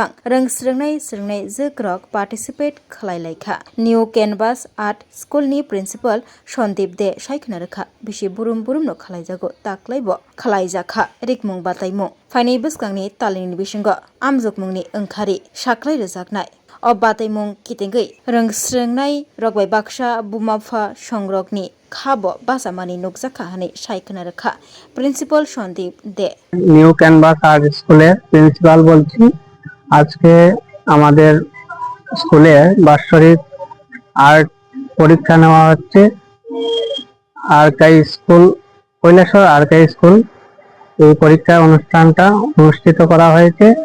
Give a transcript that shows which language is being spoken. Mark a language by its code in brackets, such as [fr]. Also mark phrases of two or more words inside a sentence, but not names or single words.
[trp] रोंस्रोंनाय जोग्रक पार्टिसिपेट खालायलायखा निउ केनभास आर्ट स्कुलनि प्रिन्सिपाल सन्दीप दे सायखना रोखा बिसि बुरुम खालायजागो ताक्लायबो खालायजाखा रिकमुं बातैमुं फाइनै बोसगांनि तालिनि बिसंगो आमजुगमुंनि ओंखारि साख्लाय रोजागनाय अ बातैमुं कितेंगै रोंस्रोंनाय रगबाय बाक्सा बुमाफा संरकनि खाबो बासामानि नुकजाखा हनै सायखना रोखा प्रिन्सिपाल सन्दीप दे [bn] নিউ ক্যানভাস আর্ট স্কুলের প্রিন্সিপাল বলছি। আজকে আমাদের স্কুলে বাৎসরিক আর্ট পরীক্ষা নেওয়া হচ্ছে। আরকাই স্কুল কৈলাসর আরকাই স্কুল এই পরীক্ষা অনুষ্ঠানটা অনুষ্ঠিত করা হয়েছে।